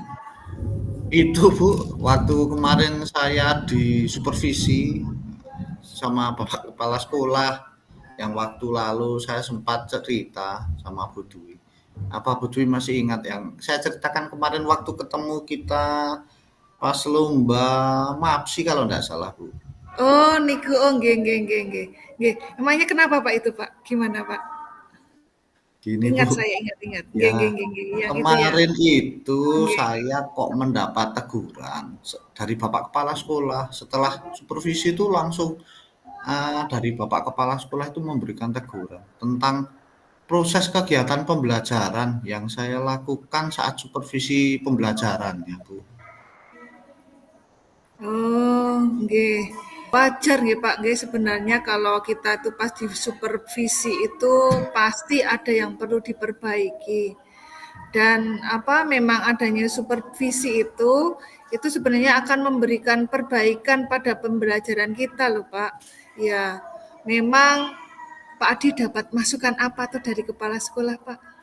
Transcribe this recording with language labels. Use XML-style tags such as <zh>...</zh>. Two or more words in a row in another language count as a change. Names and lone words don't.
<id>itu Bu, waktu kemarin saya disupervisi sama Bapak Kepala Sekolah yang waktu lalu saya sempat cerita sama Bu Dwi. Apa Bu Dwi masih ingat yang saya ceritakan kemarin waktu ketemu kita pas lomba MAPSI kalau enggak salah, Bu?</id> <jv>Oh, niku, oh, nggih, nggih, nggih, nggih.</jv> <id>Nggih, emangnya kenapa Pak itu Pak? Gimana Pak? Gini, Bu, Ingat saya, ingat-ingat. Nggih, ya</id> <jv>nggih, nggih, nggih,</jv> <id>yang itu ya. kemarin itu Nggih. saya kok mendapat teguran dari Bapak Kepala Sekolah. Setelah supervisi itu langsung, dari Bapak Kepala Sekolah itu memberikan teguran tentang proses kegiatan pembelajaran yang saya lakukan saat supervisi pembelajaran ya, Bu. Oh, nggih. Wajar nggih Pak, nggih sebenarnya kalau kita itu pas di supervisi itu pasti ada yang perlu diperbaiki. Dan apa memang adanya supervisi itu sebenarnya akan memberikan perbaikan pada pembelajaran kita loh Pak. Ya, memang Pak Adi dapat masukan apa tuh dari kepala sekolah Pak?</id>